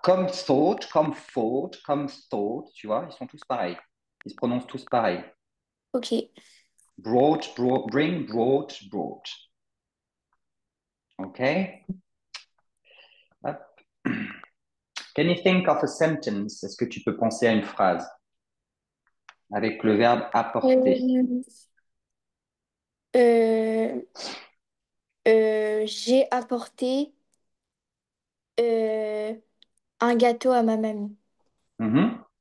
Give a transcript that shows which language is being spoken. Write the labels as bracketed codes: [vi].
[fr] Comme thought, comme thought, tu vois, ils sont tous pareils. Ils se prononcent tous pareil. Ok. [en] Brought, brought, bring, brought, brought. OK? Hop. Can you think of a sentence? [fr] Est-ce que tu peux penser à une phrase avec le verbe apporter? Euh, euh, j'ai apporté euh, un gâteau à ma mamie. Mhm.